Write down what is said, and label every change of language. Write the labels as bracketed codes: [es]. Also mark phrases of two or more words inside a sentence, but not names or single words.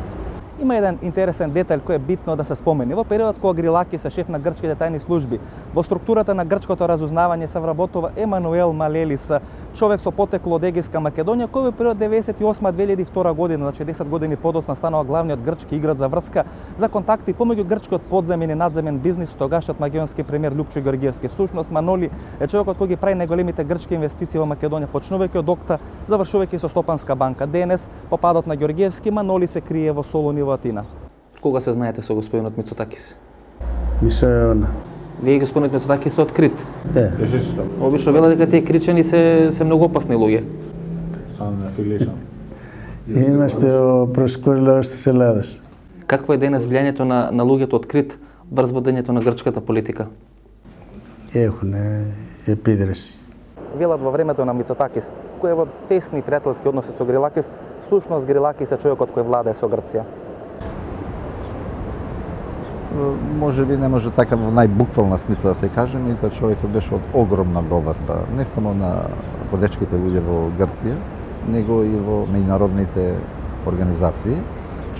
[mk] Има еден интересен детај кој е битно да се спомени. Во периодот кога Грилакис е шеф на грчките тајни служби, во структурата на грчкото разузнавање се вработува Емануел Малелис, човек со потекло од Егејска Македонија, кој во период 98-2002 година, значи 10 години подоцна, станува главниот грчки играч за врска за контакти помеѓу грчкиот подземен и надземен бизнис со тогашниот македонски премиер Љупчо Ѓорѓиевски. Всушност Маноли е човекот кој ги прави најголемите грчки инвестиции во Македонија, почнувајќи од Окта, завршувајќи со Стопанска банка. Денес, по падот на Ѓорѓиевски, Маноли се крие во Солуни во Атина. Кога се знаете со господинот Мицотакис? [el] Μισό αιώνα. [mk] Вие и господинот Мицотакис се открит. Да. Обично вела дека тие кричани се многу опасни луѓе. [el] Είμαστε ο προσωπικός λαός της Ελλάδας. [mk] Какво е денес влијањето на луѓето открит врз водењето на грчката политика? [el] Έχουν επίδραση. [mk] Велат во времето на Мицотакис, кој е во тесни пријателски односи со Грилакис, всушност Грилакис е човекот кој владее со Грција. Може би не може така во најбуквална смисла да се каже, меѓутоа човекот беше од огромна доверба, не само на водечките луѓе во Грција, него и во меѓународните организации.